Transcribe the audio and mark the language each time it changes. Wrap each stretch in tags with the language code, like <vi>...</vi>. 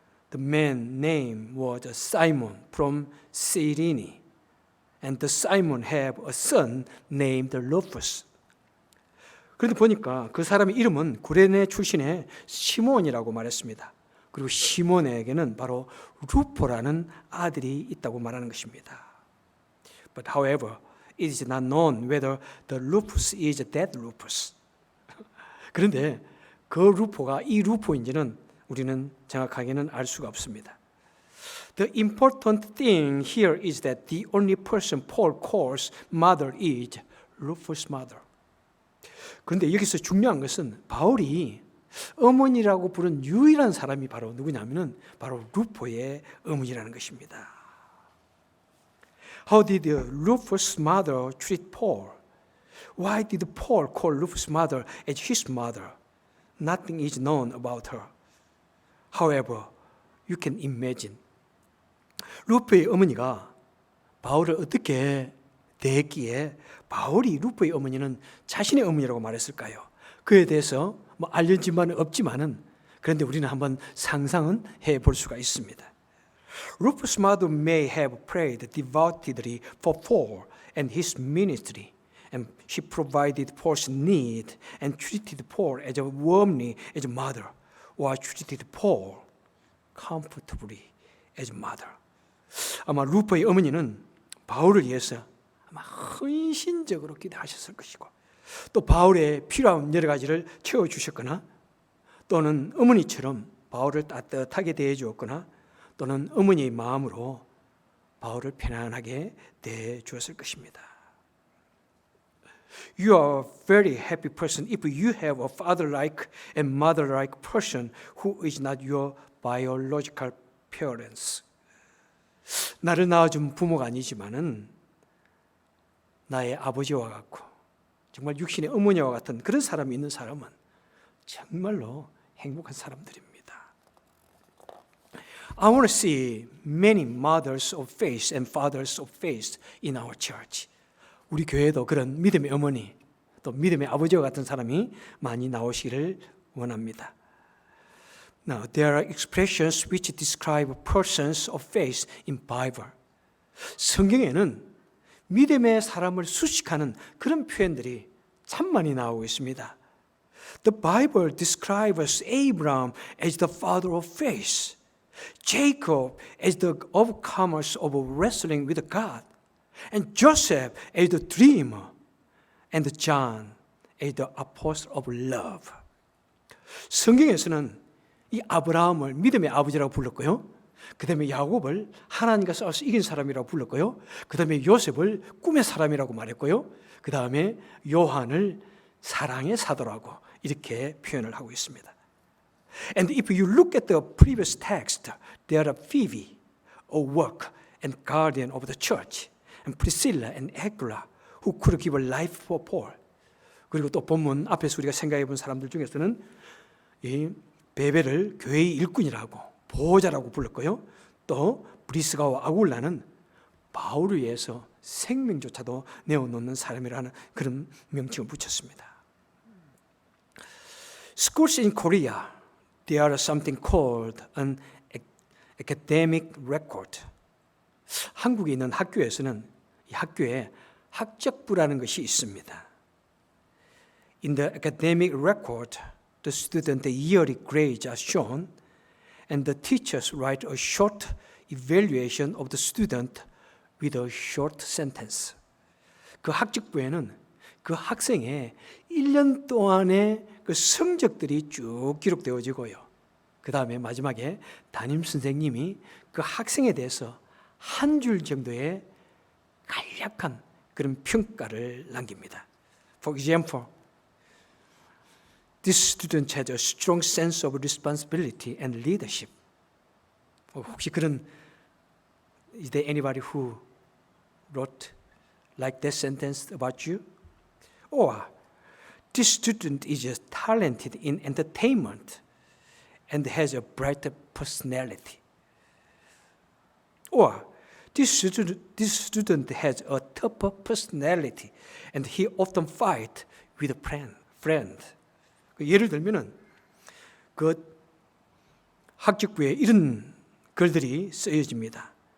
<en>The man's name was Simon from Cyrene, and the Simon had a son named Rufus.</en> <ko>그런데 보니까 그 사람의 이름은 구레네 출신의 시몬이라고 말했습니다. 그리고 시몬에게는 바로 루포라는 아들이 있다고 말하는 것입니다.</ko> <en>But however, it is not known whether the Rufus is that Rufus.</en> <ko>그런데 그 루포가 이 루포인지는 우리는 정확하게는 알 수가 없습니다.</ko> <en>The important thing here is that the only person Paul calls mother is Rufus' mother.</en> <ko>그런데 여기서 중요한 것은 바울이 어머니라고 부른 유일한 사람이 바로 누구냐면은 바로 루포의 어머니라는 것입니다.</ko> <en>How did Rufus' mother treat Paul? Why did Paul call Rufus' mother as his mother? Nothing is known about her. However, you can imagine.</en> <ko>루포의 어머니가 바울을 어떻게 대했기에 바울이 루포의 어머니는 자신의 어머니라고 말했을까요? 그에 대해서 뭐 알려진 바는 없지만은 그런데 우리는 한번 상상은 해볼 수가 있습니다.</ko> <en>Rufus' mother may have prayed devotedly for Paul and his ministry, and she provided Paul's need and treated Paul as warmly as a mother, or treated Paul comfortably as a mother.</en> <ko>아마 루포의 어머니는 바울을 위해서 아마 헌신적으로 기도하셨을 것이고 또 바울의 필요한 여러 가지를 채워주셨거나 또는 어머니처럼 바울을 따뜻하게 대해주었거나 또는 어머니의 마음으로 바울을 편안하게 대해주었을 것입니다.</ko> <en>You are a very happy person if you have a father-like and mother-like person who is not your biological parents.</en> <ko>나를 낳아준 부모가 아니지만은 나의 아버지와 같고 정말 육신의 어머니와 같은 그런 사람이 있는 사람은 정말로 행복한 사람들입니다.</ko> <en>I want to see many mothers of faith and fathers of faith in our church.</en> <ko>우리 교회도 그런 믿음의 어머니 또 믿음의 아버지와 같은 사람이 많이 나오시기를 원합니다.</ko> <en>Now, there are expressions which describe persons of faith in Bible.</en> <ko>성경에는 믿음의 사람을 수식하는 그런 표현들이 참 많이 나오고 있습니다.</ko> <en>The Bible describes Abraham as the father of faith, Jacob as the overcomers of wrestling with God, and Joseph as the dreamer, and John as the apostle of love.</en> <ko>성경에서는 이 아브라함을 믿음의 아버지라고 불렀고요. 그 다음에 야곱을 하나님과 싸워서 이긴 사람이라고 불렀고요. 그 다음에 요셉을 꿈의 사람이라고 말했고요. 그 다음에 요한을 사랑의 사도라고 이렇게 표현을 하고 있습니다.</ko> <en>And if you look at the previous text, there are Phoebe, a work and guardian of the church, and Priscilla and Aquila, who could give a life for Paul.</en> <ko>그리고 또 본문 앞에서 우리가 생각해 본 사람들 중에서는 이 베베를 교회의 일꾼이라고 보호자라고 불렀고요. 또 브리스가와 아굴라는 바울을 위해서 생명조차도 내어놓는 사람이라는 그런 명칭을 붙였습니다.</ko> <en>Schools in Korea, there is something called an academic record.</en> <ko>한국에 있는 학교에서는 이 학교에 학적부라는 것이 있습니다.</ko> <en>In the academic record, the student yearly grades are shown, and the teachers write a short evaluation of the student with a short sentence.</en> <ko>그 학적부에는 그 학생의 1년 동안의 그 성적들이 쭉 기록되어지고요. 그 다음에 마지막에 담임 선생님이 그 학생에 대해서 한 줄 정도의 간략한 그런 평가를 남깁니다.</ko> <en>For example, this student has a strong sense of responsibility and leadership.</en> <ko>혹시 그런</ko> <en>is there anybody who wrote like that sentence about you? Or this student is just talented in entertainment and has a bright personality. Or this student has a tougher personality and he often fight with a friend.</en> <ko>예를 들면은 그 학적부에 이런 글들이 쓰여집니다.</ko>